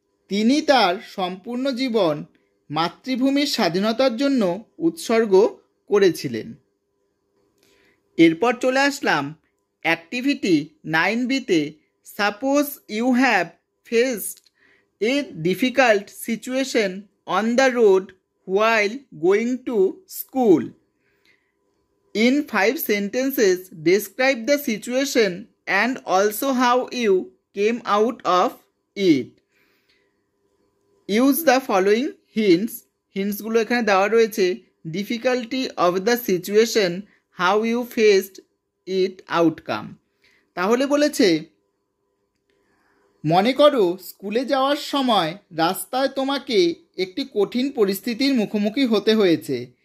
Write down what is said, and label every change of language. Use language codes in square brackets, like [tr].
[bn] তিনি তার সম্পূর্ণ জীবন মাতৃভূমির স্বাধীনতার জন্য উৎসর্গ করেছিলেন। এরপর চলে আসলাম activity 9B-তে। [en] Suppose you have faced a difficult situation on the road while going to school. In 5 sentences, describe the situation and also how you came out of it. Use the following hints. [bn] হিন্টসগুলো এখানে দেওয়া রয়েছে। [en] Difficulty of the situation, how you faced it, outcome. [bn] তাহলে বলেছে মনে করো স্কুলে যাওয়ার সময় রাস্তায় তোমাকে একটি কঠিন পরিস্থিতির মুখোমুখি হতে হয়েছে।